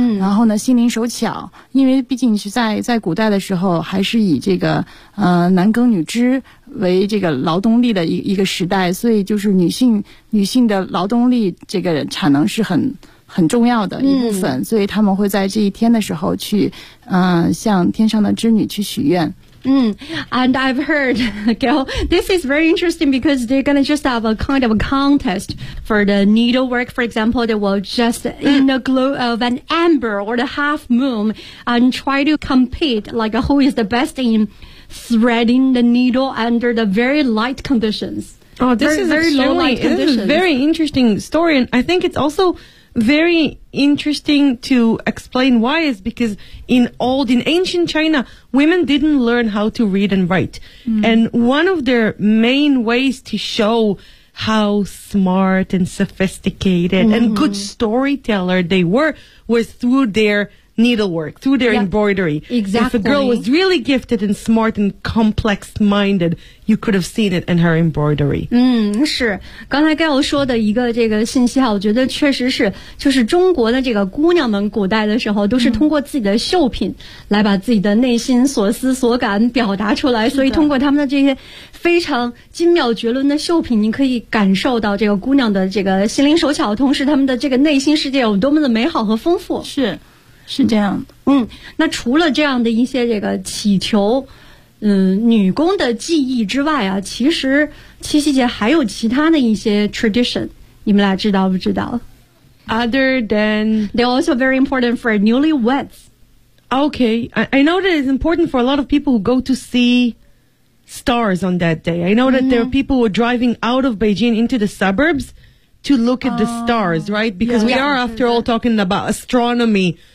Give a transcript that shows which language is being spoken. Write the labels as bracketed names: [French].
[Chinese] 然后呢心灵手巧，因为毕竟是在古代的时候还是以这个男耕女织为这个劳动力的一个时代，所以就是女性的劳动力这个产能是很重要的一部分，所以他们会在这一天的时候去向天上的织女去许愿。 [English] And I've heard, girl, this is very interesting because they're going to just have a kind of a contest for the needlework. For example, they will just in the glow of an amber or the half moon and try to compete like who is the best in threading the needle under the very light conditions. Oh, this is very low light conditions. This is a very interesting story, and I think it's also very interesting to explain why is because in ancient China, women didn't learn how to read and write. And one of their main ways to show how smart and sophisticated and good storyteller they were was through their needlework, through their embroidery. Exactly. If a girl was really gifted and smart and complex-minded, you could have seen it in her embroidery. [Chinese] 嗯，是。刚才 Gail 说的一个这个信息啊，我觉得确实是，就是中国的这个姑娘们古代的时候都是通过自己的绣品来把自己的内心所思所感表达出来，所以通过他们的这些非常精妙绝伦的绣品，你可以感受到这个姑娘的这个心灵手巧，同时他们的这个内心世界有多么的美好和丰富。是这样的。嗯，那除了这样的一些这个祈求，女工的技艺之外啊，其实七夕节还有其他的一些 tradition， 你们俩知道不知道 [English] ？Other than they're also very important for newlyweds. Okay, I know that it's important for a lot of people who go to see stars on that day. I know that there are people who are driving out of Beijing into the suburbs to look at the stars, right? Because we are, after all, talking about astronomy.